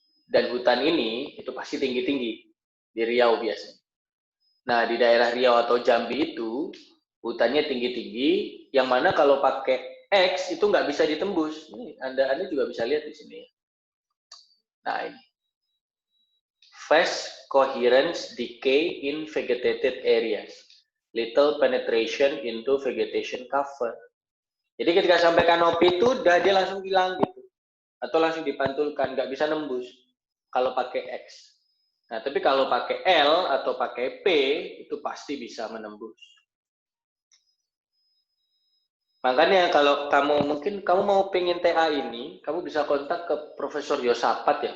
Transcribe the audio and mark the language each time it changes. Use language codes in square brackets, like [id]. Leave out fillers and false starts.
[id] Dan hutan ini itu pasti tinggi-tinggi di Riau biasanya. Nah, di daerah Riau atau Jambi itu hutannya tinggi-tinggi, yang mana kalau pakai X itu nggak bisa ditembus. Ini Anda juga bisa lihat di sini. Nah, ini. [en] Fast coherence decay in vegetated areas. Little penetration into vegetation cover. [id] Jadi ketika sampai kanopi itu dia langsung hilang gitu. Atau langsung dipantulkan, nggak bisa nembus kalau pakai X. Nah, tapi kalau pakai L atau pakai P, itu pasti bisa menembus. Makanya kalau mungkin kamu mau pengen TA ini, kamu bisa kontak ke Profesor Yosapat ya.